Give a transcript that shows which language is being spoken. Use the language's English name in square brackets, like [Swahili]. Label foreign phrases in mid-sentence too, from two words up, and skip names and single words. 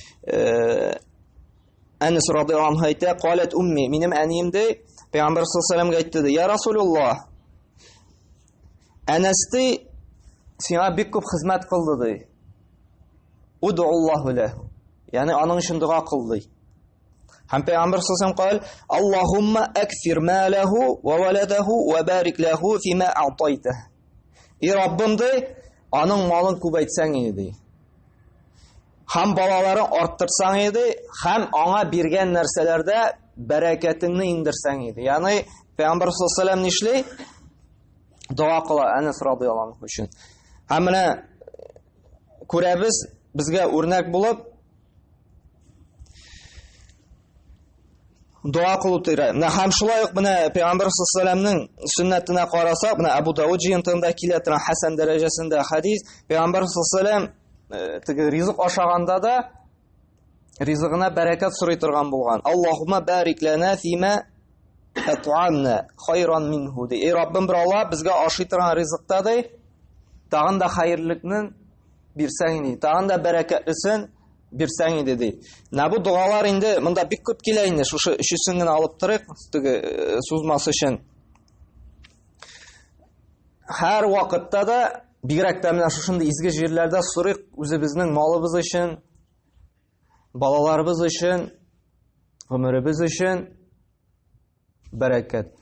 [Tatar] Анас [Arabic] رضي الله عنه [Tatar] әйтә: [Arabic] "قالت أمي", [Tatar] минем әнием дә Пәйгамбәр [Arabic] صلى الله عليه وسلم [Tatar] әйтте: [Arabic] "يا رسول الله, [Tatar] Анасты сиңа бик күп хезмәт кылды ди. [Arabic] ادع الله له", [Tatar] ягъни аның өчен дуа кылды. Һәм Пәйгамбәр [Arabic] صلى الله عليه وسلم: "اللهم اكفر ماله وولده وبارك له فيما أعطيت". [Tatar] Раббым ди, аның малын күбәйтсәң иде. Һәм балаларын арттырсаң иде, һәм аңа биргән нәрсәләрдә бәрәкәтеңне индерсәң иде. Ягъни Пәйгамбәр [Arabic] صلى الله عليه وسلم [Tatar] нишли? Дуа кыла Анас [Arabic] رضي الله عنه [Tatar] өчен. Һәм менә күрәбез, безгә үрнәк булып дуа кылу тирә. Менә һәм шулай ук менә Пәйгамбәр [Arabic] صلى الله عليه وسلم [Tatar] сөннәтенә карасак, менә Абу Дауд җыентыгында килә торган хәсән дәрәҗәсендә хадис, Пәйгамбәр [Arabic] صلى الله عليه وسلم [Tatar] теге ризык ашаганда да ризыгына бәрәкәт сорый торган булган. [Arabic] اللهم بارك لنا فيما أطعمنا خيرا منه. [Tatar] Эй Раббым бер Алла, безгә ашый торган ризыкта да тагын да хәерлелекне бирсәң иде. Тагын да бәрәкәтлесен бирсәң иде ди. Менә бу дуалар инде монда бик күп килә инде. Шушы өчесен генә алып торыйк, теге сузмасы өчен. Һәр вакытта да бигрәк тә менә шушындый изге җирләрдә сорыйк үзебезнең малыбыз өчен, балаларыбыз өчен, гомеребез өчен бәрәкәт.